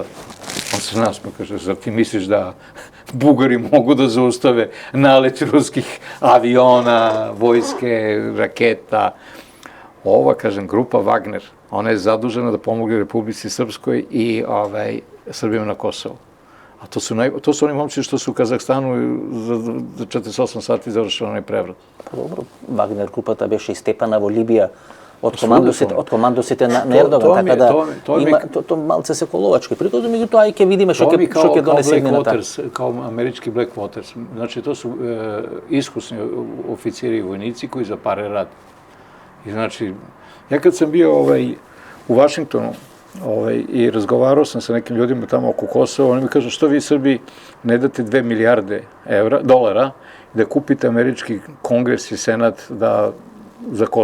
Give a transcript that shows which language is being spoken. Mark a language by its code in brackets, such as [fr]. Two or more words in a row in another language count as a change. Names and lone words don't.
[sr] On se nasmeo, kaže, zar ti misliš da Bugari mogu da zaustave nalet ruskih aviona, vojske, raketa? Ova, kažem, grupa Wagner, ona je zadužena da pomogne Republici Srpskoj i Srbima na Kosovu. A to su oni momci što su u Kazahstanu za 48 sati završili onaj prevrat. [mk] Dobro, Wagner групата беше изтепана во Либија од командосите на Ердоган, така да има то малце секоловачки приказ, меѓутоа и ќе видиме што ќе донесе мината. [sr] Kao američki Blackwaters, znači to su iskusni oficiri i vojnici koji za pare rade. I znači, ja kad sam bio u Vašingtonu i razgovarao sam sa nekim ljudima tamo oko Kosova, oni mi kažu što vi Srbi ne date 2 milijarde dolara da kupite američki kongres i senat za Kosovo da.